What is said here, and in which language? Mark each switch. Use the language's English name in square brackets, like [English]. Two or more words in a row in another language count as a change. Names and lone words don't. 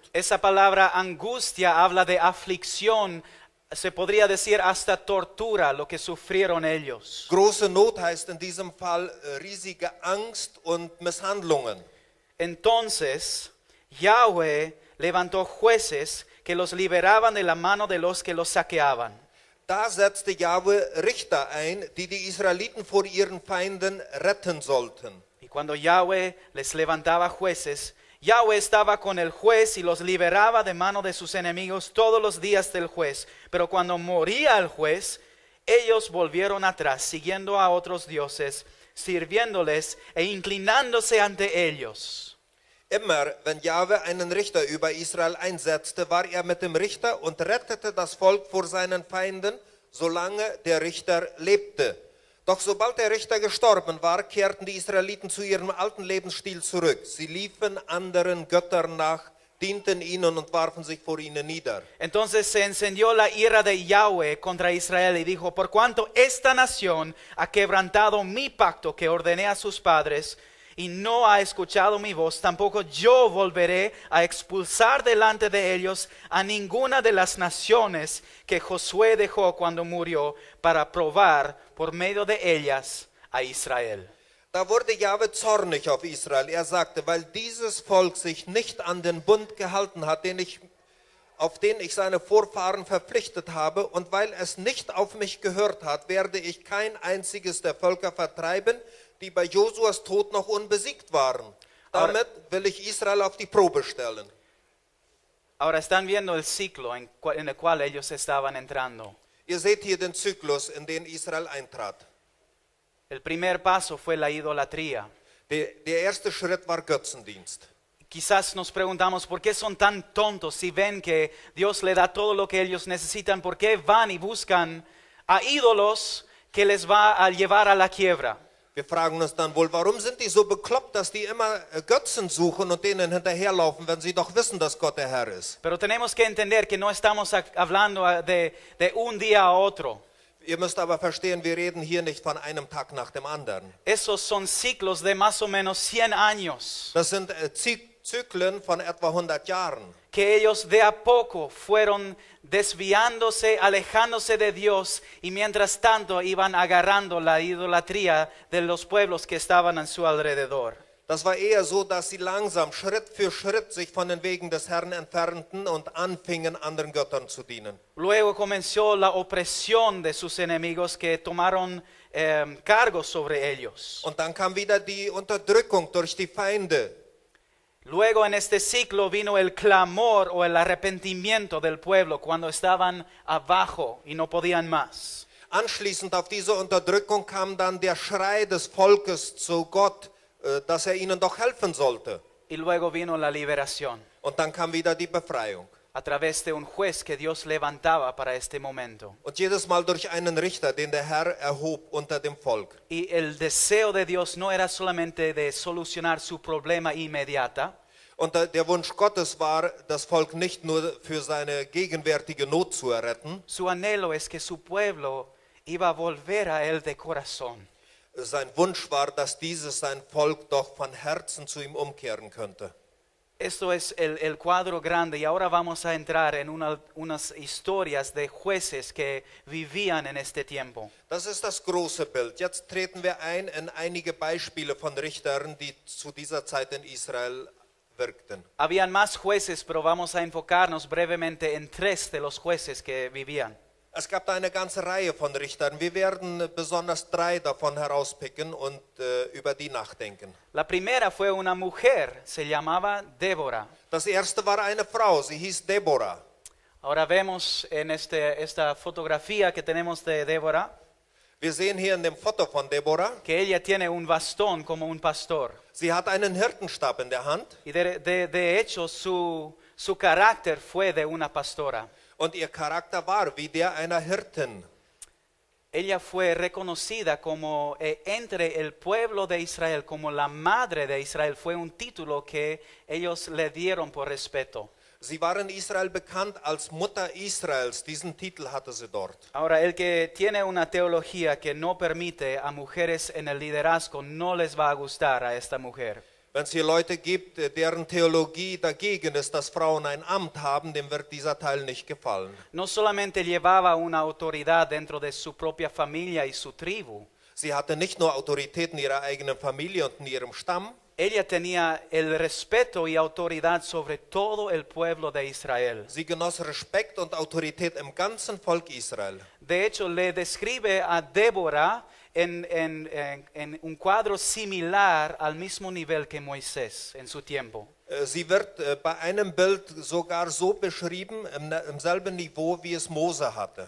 [Spanish] Esa palabra angustia habla de aflicción, se podría decir hasta tortura, lo que sufrieron ellos. [German] Große Not heißt in diesem Fall riesige Angst und Misshandlungen. [Spanish] Entonces, Yahweh levantó jueces que los liberaban de la mano de los que los saqueaban. [German] Da setzte Jahwe Richter ein, die die Israeliten vor ihren Feinden retten sollten. [Spanish] Y cuando Yahweh les levantaba jueces, Yahweh estaba con el juez y los liberaba de mano de sus enemigos todos los días del juez. Pero cuando moría el juez, ellos volvieron atrás, siguiendo a otros dioses, sirviéndoles e inclinándose ante ellos. [German] Immer, wenn Jahwe einen Richter über Israel einsetzte, war er mit dem Richter und rettete das Volk vor seinen Feinden, solange der Richter lebte. Doch sobald der Richter gestorben war, kehrten die Israeliten zu ihrem alten Lebensstil zurück. Sie liefen anderen Göttern nach, dienten ihnen und warfen sich vor ihnen nieder. [Spanish] Entonces se encendió la ira de Yahweh contra Israel y dijo, por cuanto esta nación ha quebrantado mi pacto que ordené a sus padres, y no ha escuchado mi voz, tampoco yo volveré a expulsar delante de ellos a ninguna de las naciones que Josué dejó cuando murió para probar por medio de ellas a Israel. [German] Da wurde Jahwe zornig auf Israel. Er sagte, weil dieses Volk sich nicht an den Bund gehalten hat, auf den ich seine Vorfahren verpflichtet habe, und weil es nicht auf mich gehört hat, werde ich kein einziges der Völker vertreiben, die bei Josuas Tod noch unbesiegt waren. Damit will ich Israel auf die Probe stellen. [Spanish] Ahora están viendo el ciclo en el cual ellos estaban entrando. [German] Ihr seht hier den Zyklus, in den Israel eintrat. [Spanish] El primer paso fue la idolatría. [German] Der erste Schritt war Götzendienst. [Spanish] Quizás nos preguntamos por qué son tan tontos si ven que Dios le da todo lo que ellos necesitan, por qué van y buscan a ídolos que les va a llevar a la quiebra. [German] Wir fragen uns dann wohl, warum sind die so bekloppt, dass die immer Götzen suchen und denen hinterherlaufen, wenn sie doch wissen, dass Gott der Herr ist. [Spanish] Pero tenemos que entender que no estamos hablando de un día a otro. [German] Ihr müsst aber verstehen, wir reden hier nicht von einem Tag nach dem anderen. [Spanish] Esos son ciclos de más o menos 100 años [German] Das sind Zyklen von etwa 100 Jahren. [Spanish] que ellos de a poco fueron desviándose, alejándose de Dios y mientras tanto iban agarrando la idolatría de los pueblos que estaban a su alrededor. [German] Das war eher so, dass sie langsam, Schritt für Schritt sich von den Wegen des Herrn entfernten und anfingen, anderen Göttern zu dienen. [Spanish] Luego comenzó la opresión de sus enemigos que tomaron cargos sobre ellos. [German] Und dann kam wieder die Unterdrückung durch die Feinde. [Spanish] Luego en este ciclo vino el clamor o el arrepentimiento del pueblo cuando estaban abajo y no podían más. [German] Anschließend auf diese Unterdrückung kam dann der Schrei des Volkes zu Gott, dass er ihnen doch helfen sollte. [Spanish] Y luego vino la liberación [German] Und dann kam wieder die Befreiung. [Spanish] a través de un juez que Dios levantaba para este momento. [German] Und jedes Mal durch einen Richter, den der Herr erhob unter dem Volk. [Spanish] Y el deseo de Dios no era solamente de solucionar su problema inmediata, [German] Und der Wunsch Gottes war, das Volk nicht nur für seine gegenwärtige Not zu erretten. [Spanish] su anhelo es que su pueblo iba a volver a él de corazón. [German] Sein Wunsch war, dass sein Volk doch von Herzen zu ihm umkehren könnte. [Spanish] Esto es el cuadro grande y ahora vamos a entrar en unas historias de jueces que vivían en este tiempo. [German] Das ist das große Bild. Jetzt treten wir ein in einige Beispiele von Richtern, die zu dieser Zeit in Israel wirkten. [Spanish] Habían más jueces, pero vamos a enfocarnos brevemente en 3 de los jueces que vivían. [German] Es gab da eine ganze Reihe von Richtern. Wir werden besonders 3 davon herauspicken und über die nachdenken. [Spanish] La primera fue una mujer, se llamaba Débora. [German] Das erste war eine Frau, sie hieß Deborah. [Spanish] Ahora vemos en esta fotografía que tenemos de Débora [German] Wir sehen hier in dem Foto von Deborah, [Spanish] que ella tiene un bastón como un pastor. [German] sie hat einen Hirtenstab in der Hand [Spanish] Y de hecho su carácter fue de una pastora. [German] und ihr Charakter war wie der einer Hirtin. [Spanish] Ella fue reconocida como entre el pueblo de Israel, como la madre de Israel. Fue un título que ellos le dieron por respeto. [German] Sie war in Israel bekannt als Mutter Israels. Diesen Titel hatte sie dort. [Spanish] Ahora, el que tiene una teología que no permite a mujeres en el liderazgo, no les va a gustar a esta mujer. [German] Wenn es hier Leute gibt, deren Theologie dagegen ist, dass Frauen ein Amt haben, dem wird dieser Teil nicht gefallen. [Spanish] No solamente llevaba una autoridad dentro de su propia familia y su tribu, [German] Sie hatte nicht nur Autorität in ihrer eigenen Familie und in ihrem Stamm, [Spanish] ella tenía el respeto y autoridad sobre todo el pueblo de Israel. [German] sie genoss Respekt und Autorität im ganzen Volk Israel. [Spanish] De hecho, le describe a Débora en un cuadro similar al mismo nivel que Moisés en su tiempo. [German] Sie wird bei einem Bild sogar so beschrieben, im selben Niveau, wie es Mose hatte.